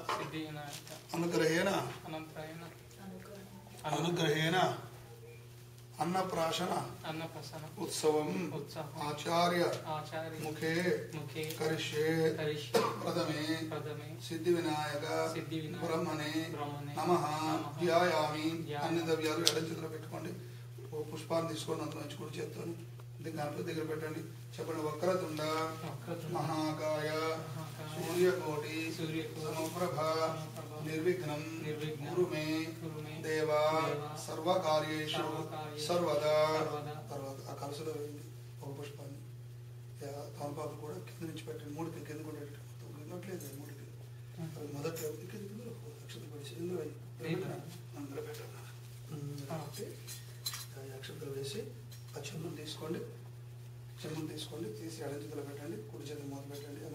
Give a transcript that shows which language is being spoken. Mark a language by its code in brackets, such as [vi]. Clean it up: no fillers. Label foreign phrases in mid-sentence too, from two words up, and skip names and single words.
[sa] अनुग्रहेण अन्नप्राशन उत्सवं आचार्य मुखे करिष्ये प्रथमे सिद्धिविनायक ब्रह्मणे नमः ध्यायामि अन्य [te] द्रव्याలు ఎడమ చేతిలో పెట్టుకోండి ఓ పుష్పాన్ని తీసుకోండి అందులో నుంచి కుడి చేత్తోని గణపతి దగ్గర పెట్టండి చెప్పండి [sa] వక్రతుండ మహాకాయ सूर्यकोटि समप्रभ निर्विघ्नं कुरु मे देवा सर्वकार्येषु सर्वदा [te] ఆ కలసలో వేయండి ఒక పుష్పాన్ని తమలపాకు కూడా కింద నుంచి పెట్టండి మూడు కింద కూడా వినట్లేదు మూడుకి మొదటి అక్షతలు పడేసి అందులో పెట్టండి అక్షతలు వేసి ఆ చెన్నును తీసుకోండి తీసి ఎడమ చేతిలో పెట్టండి కుడి చేతిలో మొదలు పెట్టండి అమ్మ